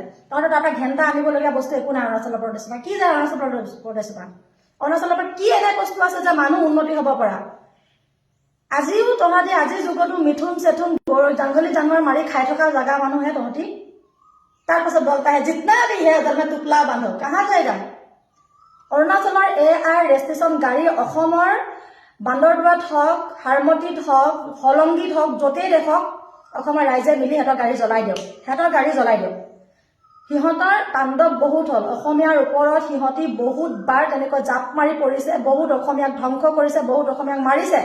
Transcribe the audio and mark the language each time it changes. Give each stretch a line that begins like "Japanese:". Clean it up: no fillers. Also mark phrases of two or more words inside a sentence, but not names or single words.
Assamese: তহঁতৰ তাৰ পৰা ঘেন্টা আনিবলগীয়া বস্তু একো নাই অৰুণাচল প্ৰদেশৰ পৰা। কি যায় অৰুণাচল প্ৰদেশৰ পৰা? অৰুণাচলৰ পৰা কি এনে বস্তু আছে যে মানুহ উন্নতি হ'ব পৰা? আজিও তহঁতি আজিৰ যুগতো মিথুন চেথুন জংঘলী জানোৱাৰ মাৰি খাই থকা জাগা মানুহে তহঁতি। তাৰ পাছত
Hindi: বলতা है जितना भी है उधर में टुकला बांधो। कहाँ जाएगा?
Assamese: অৰুণাচলৰ AR ৰেজিষ্ট্ৰেশ্যন গাড়ী অসমৰ বান্দৰদুৱাত হওক, হাৰমতিত হওক, হলংগীত হওক, য'তেই দেখক অসমৰ ৰাইজে মিলি সিহঁতৰ গাড়ী জ্বলাই দিয়ক, সিহঁতৰ গাড়ী জ্বলাই দিয়ক। সিহঁতৰ তাণ্ডৱ বহুত হ'ল। অসমীয়াৰ ওপৰত সিহঁতি বহুত বাৰ তেনেকৈ জাপ মাৰি পৰিছে, বহুত অসমীয়াক ধ্বংস কৰিছে, বহুত অসমীয়াক মাৰিছে।